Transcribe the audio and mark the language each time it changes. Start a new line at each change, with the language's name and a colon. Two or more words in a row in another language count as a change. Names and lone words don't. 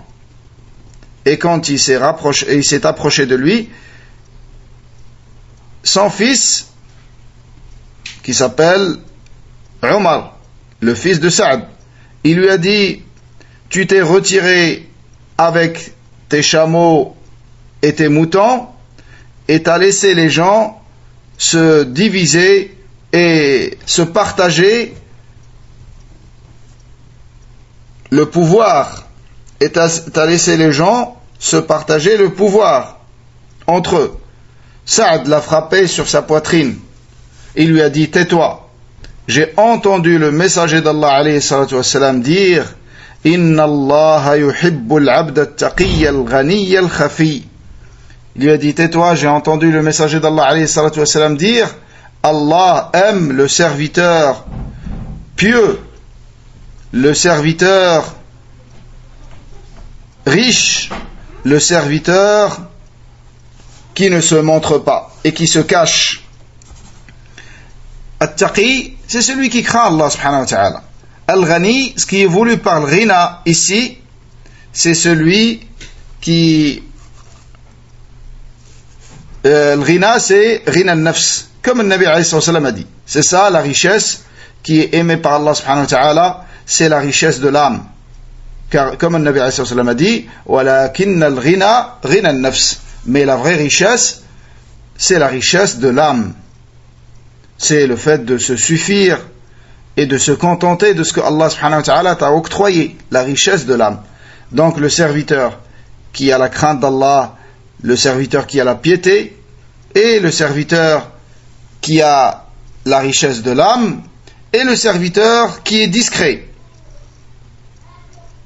French: Et quand il s'est approché de lui, son fils, qui s'appelle Omar, le fils de Saad, il lui a dit, tu t'es retiré avec tes chameaux et tes moutons, et t'as laissé les gens se diviser et se partager le pouvoir. Et t'as laissé les gens se partager le pouvoir entre eux. Saad l'a frappé sur sa poitrine. Il lui a dit, tais-toi. J'ai entendu le messager d'Allah
Arabic: عليه الصلاة والسلام
French: dire,
Arabic: إن الله يحب العبد التقي الغني الخفي.
French: Il lui a dit, tais-toi, j'ai entendu le messager d'Allah
Arabic: عليه الصلاة والسلام
French: dire, Allah aime le serviteur pieux, le serviteur riche, le serviteur qui ne se montre pas et qui se cache. At-taqi, c'est celui qui craint Allah
Arabic: سبحانه وتعالى.
French: Al-ghani, ce qui est voulu par le ghina ici, c'est celui qui... le ghina, c'est
Arabic: غنى النفس,
French: comme le Nabi
Arabic: عليه السلام
French: a dit. C'est ça la richesse qui est aimée par Allah
Arabic: سبحانه وتعالى,
French: c'est la richesse de l'âme. Car comme le Nabi
Arabic: عليه السلام
French: a dit,
Arabic: ولكن الغنى غنى النفس.
French: Mais la vraie richesse, c'est la richesse de l'âme. C'est le fait de se suffire et de se contenter de ce que Allah
Arabic: سبحانه وتعالى
French: t'a octroyé, la richesse de l'âme. Donc le serviteur qui a la crainte d'Allah, le serviteur qui a la piété, et le serviteur qui a la richesse de l'âme, et le serviteur qui est discret.